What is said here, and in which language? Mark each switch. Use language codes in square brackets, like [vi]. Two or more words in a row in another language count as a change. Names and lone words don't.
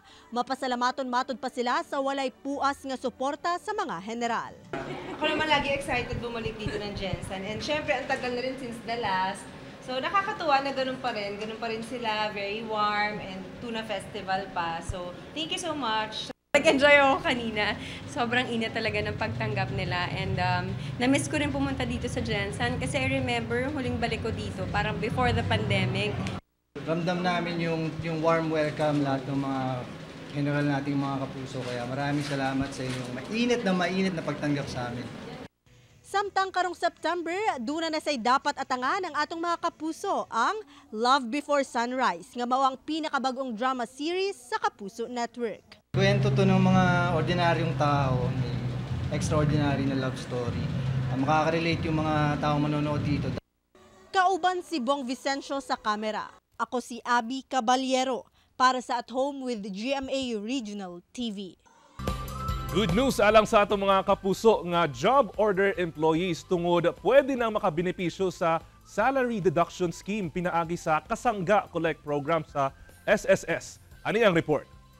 [ceb] Mapasalamaton matod pa sila sa walay puas nga suporta sa mga general. [tl] Ako naman lagi excited bumalik dito ng Jansan. And syempre ang tagal na rin [en] since the last. [tl] So nakakatuwa na ganun pa rin sila, [en] very warm and Tuna Festival pa. So thank you so much. [tl] Nag-enjoy ako kanina. Sobrang init talaga ng pagtanggap nila. And na-miss ko rin pumunta dito sa Jansan kasi [en] I remember [tl] huling balik ko dito, parang [en] before the pandemic. [tl] Ramdam namin yung [en] warm welcome [tl] lahat ng mga general nating mga kapuso. Kaya maraming salamat sa inyong mainit na pagtanggap sa amin. [ceb] Samtang karong September, duna na say dapat atangan ang atong mga kapuso ang Love Before Sunrise, nga mao ang pinakabagong drama series sa Kapuso Network. [tl] Kwento to ng mga ordinaryong tao, may extraordinary na [en] love story. [tl] makaka-relate yung mga tao manonood dito. [ceb] Kauban si Bong Vicencio sa kamera. Ako si Abby Caballero para sa At Home with GMA Regional TV. [en] Good news [ceb] alang sa atong mga kapuso nga [en] job order employees [ceb] tungod pwede nang makabenepisyo sa [en] salary deduction scheme [ceb] pinaagi sa Kasangga Collect Program sa SSS. Ani ang report?